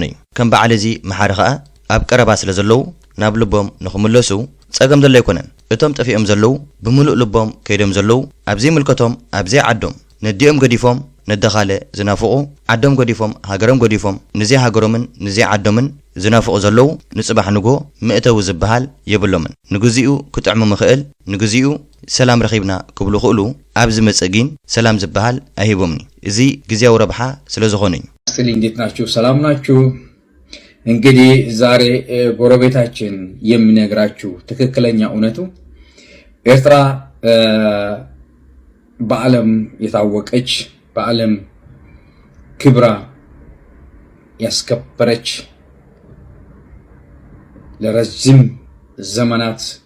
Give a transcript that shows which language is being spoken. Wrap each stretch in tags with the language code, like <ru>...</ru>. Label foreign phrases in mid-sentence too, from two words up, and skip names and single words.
<ti>እዩ ከም በዓል እዚ መሓሪ ከዓ ኣብ ቀረባ ስለ ዘለዉ ናብ ልቦም ንኽምለሱ ፀገም ዘሎ ኣይኮነን እቶም ጠፊኦም ዘለዉ ብምሉእ ልቦም ከይዶም ዘለዉ ኣብዘይ ምልከቶም ኣብዘይ ዓዶም ነዲኦም ገዲፎም ነደኻለ ዝናፍቑ ዓዶም ገዲፎም ሃገሮም ገዲፎም ንዘይ ሃገሮምን ንዘይ ዓዶምን ዝናፍቑ ዘለዉ ንፅባሕ ንጎ ምእተው ዝበሃል የብሎምን ንግዚኡ ክጥዕሙ ምኽእል ንግዚኡ ሰላም ረኺብና ክብሉ ክእሉ ኣብ ዝመፅእ ግን ሰላም ዝበሃል ኣይሂቦምኒ እዚ ግዜያዊ ረብሓ ስለ ዝኾነ እዩ</ti> <am>ስሊ እንዴት ናችሁ ሰላም ናችሁ እንግዲህ ዛሬ ጎረቤታችን የሚነግራችሁ ትክክለኛ እውነቱ ኤርትራ በዓለም የታወቀች በዓለም ክብራ ያስከበረች ለረጅም ዘመናት</am>